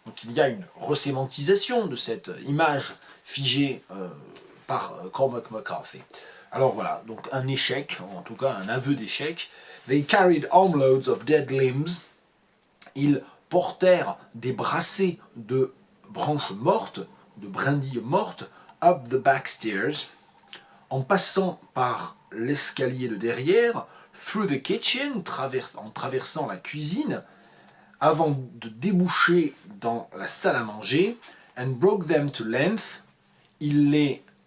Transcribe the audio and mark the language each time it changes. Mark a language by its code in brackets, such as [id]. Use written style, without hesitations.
[fr] Donc il y a une resémantisation de cette image figée par Cormac McCarthy. Alors voilà, donc un échec, en tout cas un aveu d'échec. [en] They carried armloads of dead limbs. [fr] Ils portèrent des brassées de branches mortes, de brindilles mortes, [en] up the back stairs, [fr] en passant par l'escalier de derrière, [en] through the kitchen, [fr] en traversant la cuisine, avant de déboucher dans la salle à manger, [en] and broke them to length, [fr] il les...